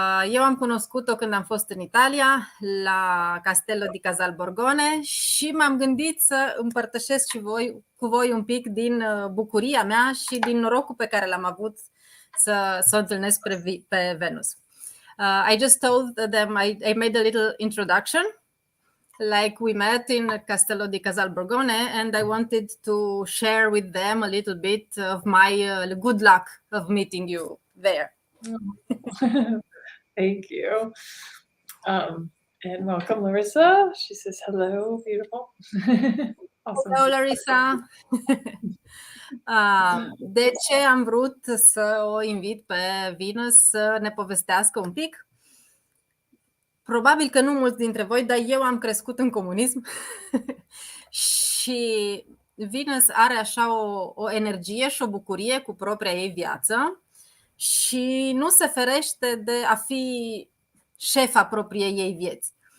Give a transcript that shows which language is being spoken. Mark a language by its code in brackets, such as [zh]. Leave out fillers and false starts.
[ro] Eu am cunoscut-o când am fost în Italia, la Castello di Casalborgone, și m-am gândit să împărtășesc și cu voi un pic din bucuria mea și din norocul pe care l-am avut să o întâlnesc pe Venus. [en] I just told them I made a little introduction, like we met in Castello di Casalborgone, and I wanted to share with them a little bit of my good luck of meeting you there. Thank you. And welcome, Larissa. She says hello, beautiful. Awesome. Hello, Larissa. [ro] De ce am vrut să o invit pe Venus să ne povestească un pic? Probabil că nu mulți dintre voi, dar eu am crescut în comunism și Venus are așa o energie și o bucurie cu propria ei viață și nu se ferește de a fi șefa propriei ei vieți.